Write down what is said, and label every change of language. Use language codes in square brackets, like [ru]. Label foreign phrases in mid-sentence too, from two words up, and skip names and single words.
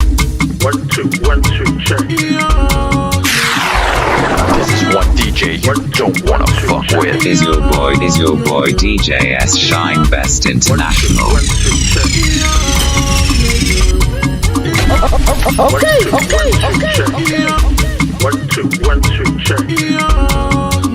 [en] One, two, one, two, check. This is what D J you don't wanna fuck with. Is your boy, is your boy D J S Shine Best International? One, two, one, two, check. Okay, okay, One, two, okay, one, two, okay. check. One, two, one, two, check.